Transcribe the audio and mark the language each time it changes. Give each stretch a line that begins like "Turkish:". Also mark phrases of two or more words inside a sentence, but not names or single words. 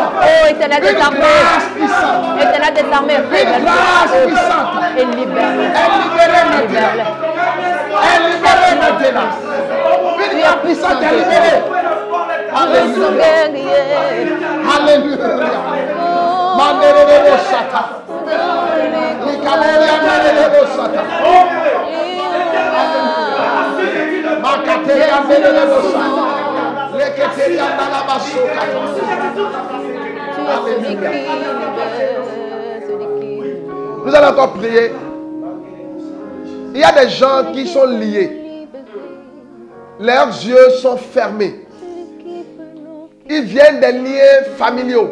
French: Oh, Éternel des armées. Éternel des armées, révèle-toi et libère-les. Libère-les. Elle libère maintenant. Une grâce puissante est libérée. Alléluia. Alléluia. Mandelele Sata. Likaboria Mandelele Sata. Makateria Mandelele Sata. Leketeria Nalabasoka. Nous allons encore prier. Il y a des gens qui sont liés. Leurs yeux sont fermés. Ils viennent des liens familiaux.